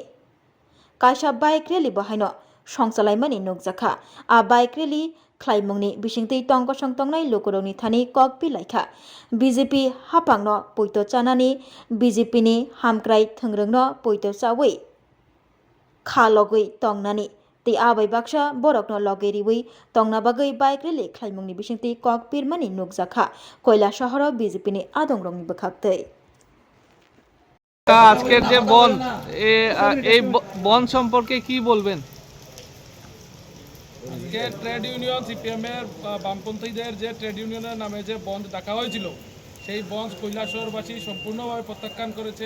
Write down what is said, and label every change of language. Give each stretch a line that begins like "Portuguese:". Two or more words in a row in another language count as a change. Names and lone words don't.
Kok Borok: kaisa
English: bike rally
Kok Borok: bahaino songchalaimani nukjakha a
English: bike rally
Kok Borok: khlaimungni bisingtui tongkosong tongnai lukurokni thani kokpi laikha BJP hapangno poito chanani BJP ni hamkrai thungrungno poito chawi khalogui tongnani tei abai baksa borokno logeriwi tongna bagui
English: bike rally
Kok Borok: khlaimungni bisingtui kokpir mani nukjakha কৈলাসহর BJP ni adongrokni bwkhaktui
Bangla: আজকের যে বন এই বন সম্পর্কে কি বলবেন? আজকে ট্রেড ইউনিয়ন সিপিএমের বামপন্থীদের যে ট্রেড ইউনিয়নের নামে যে বন্ধ ডাকা হয়েছিল সেই বন্ধ কৈলাসহরবাসী সম্পূর্ণভাবে প্রত্যাখ্যান করেছে।